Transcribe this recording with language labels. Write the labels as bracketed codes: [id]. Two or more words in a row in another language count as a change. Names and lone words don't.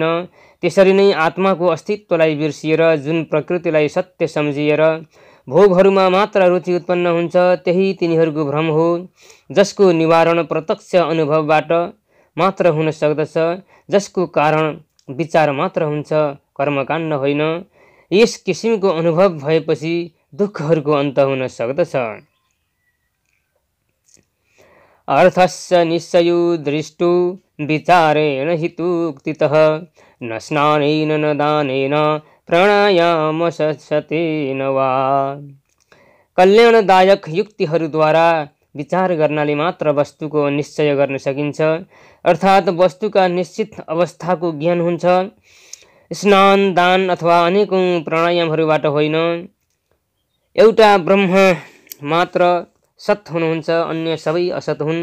[ne] त्यसरी नै आत्माको अस्तित्वलाई बिर्सिएर जुन प्रकृतिलाई सत्य सम्झिएर भोगहरूमा मात्र रुचि उत्पन्न हुन्छ, त्यही तिनीहरूको भ्रम हो, जसको निवारण प्रत्यक्ष अनुभवबाट मात्र हुन सक्दछ, जसको कारण विचार मात्र हुन्छ, कर्मकाण्ड होइन। यस किसिमको अनुभव भएपछि दुःखहरूको अन्त हुन सक्दछ। [sa] अर्थस्य निश्चयो दृष्टो विचारेण हितोक्तितः न स्नानेन न दानेन प्राणायाम सत्सतेन वा। [ne] कल्याणदायक युक्तिहरूद्वारा विचार गर्नाले मात्र वस्तुको निश्चय गर्न सकिन्छ, अर्थात् वस्तुका निश्चित अवस्थाको ज्ञान हुन्छ। स्नान, दान अथवा अनेकौं प्राणायामहरूबाट होइन। एउटा ब्रह्म मात्र सत हुनुहुन्छ, अन्य सबै असत हुन्।